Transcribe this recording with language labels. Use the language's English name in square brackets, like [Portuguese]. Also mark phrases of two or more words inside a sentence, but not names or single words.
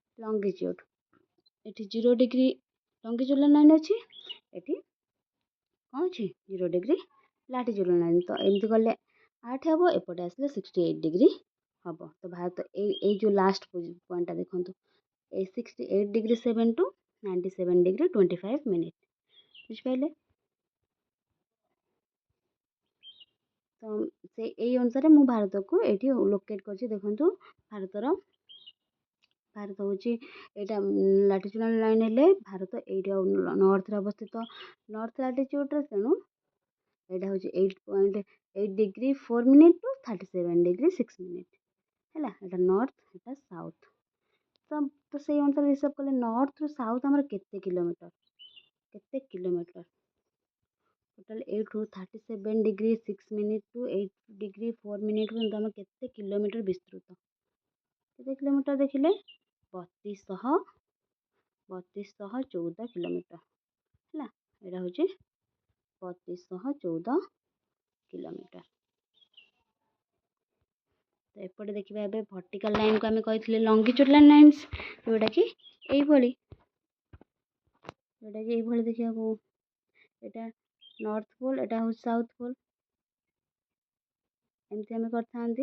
[Odia] ଏଠି [English] 0 degree longitudinal line [Odia] ଅଛି, ଏଠି କ'ଣ ଅଛି [English] 0 degree latitude line. [Odia] ତ ଏମିତି କଲେ 8 ହେବ, ଏପଟେ ଆସିଲେ 68 डिग्री ହେବ। ତ ଭାରତ ଏଇ ଯେଉଁ [English] last pointଟା [Odia] ଦେଖନ୍ତୁ, ଏ [English] 68 degree 7 to 97 degree 25 minute. [Odia] ବୁଝିପାରିଲେ? ତ ସେ ଏଇ ଅନୁସାରେ ମୁଁ ଭାରତକୁ ଏଇଠି ଲୋକେଟ୍ କରିଛି। ଦେଖନ୍ତୁ ଭାରତ ହେଉଛି ଏଇଟା [English] latitudinal line [Odia] ହେଲେ ଭାରତ ଏଇଠି ନର୍ଥରେ ଅବସ୍ଥିତ, [English] north latitudeରେ। [Odia] ତେଣୁ ଏଇଟା ହେଉଛି [English] 8.8 degree 4 minute to 37 degree 6 minute [Odia] ହେଲା। ଏଇଟା ନର୍ଥ, ଏଇଟା ସାଉଥ୍। ତ ସେଇ ଅନୁସାରେ ହିସାବ କଲେ ନର୍ଥରୁ ସାଉଥ୍ ଆମର କେତେ [English] kilometer total [Odia] 8ରୁ [English] 37 degree 6 minute to 8 degree 4 minute [Odia] ପର୍ଯ୍ୟନ୍ତ ଆମେ କେତେ କିଲୋମିଟର ବିସ୍ତୃତ। କେତେ କିଲୋମିଟର ଦେଖିଲେ 3214 କିଲୋମିଟର ହେଲା। ଏଇଟା ହେଉଛି 3214 କିଲୋମିଟର। ତ ଏପଟେ ଦେଖିବା ଏବେ [English] vertical lineକୁ [Odia] ଆମେ କହିଥିଲେ [English] longitudinal lines, [Odia] ଯେଉଁଟାକି ଏଇଭଳି ଦେଖିବାକୁ, ଏଇଟା [English] north pole, [Odia] ଏଇଟା ହେଉଛି [English] south pole, [Odia] ଏମିତି ଆମେ କରିଥାନ୍ତି।